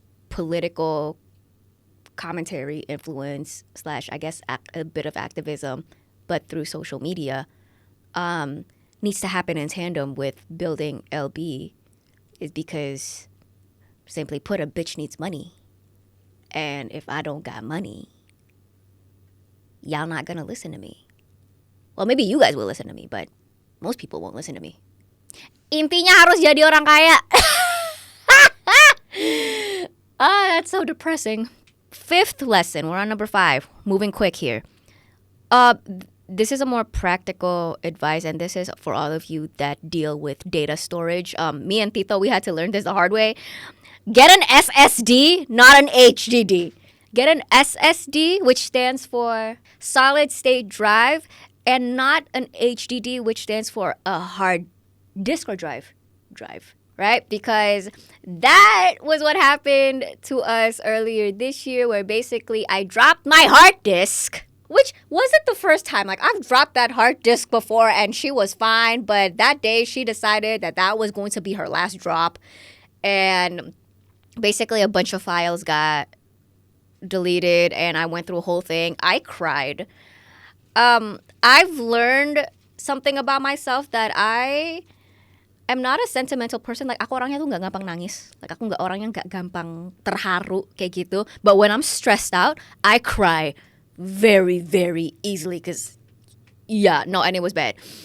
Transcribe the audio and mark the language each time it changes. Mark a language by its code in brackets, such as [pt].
[en] political commentary, influence, / I guess a bit of activism, but through social media, needs to happen in tandem with building LB, is because, simply put, a bitch needs money. And if I don't got money, y'all not gonna listen to me. Well, maybe you guys will listen to me, but most people won't listen to me. [id] Intinya harus jadi orang kaya. [en] That's so depressing. 5th lesson, we're on number 5. Moving quick here. This is a more practical advice, and this is for all of you that deal with data storage. Me and Tito, we had to learn this the hard way. Get an SSD, not an HDD. Get an SSD, which stands for solid state drive, and not an HDD, which stands for a hard disk or drive, right? Because that was what happened to us earlier this year, where basically I dropped my hard disk, which wasn't the first time. Like, I've dropped that hard disk before and she was fine, but that day she decided that was going to be her last drop. And basically a bunch of files got deleted and I went through a whole thing. I cried. I've learned something about myself, that I am not a sentimental person. Like, [id] aku orangnya tuh gak gampang nangis. [en] Like, [id] aku gak orang yang gak gampang terharu kayak gitu. [en] But when I'm stressed out, I cry very, very easily because, and it was bad.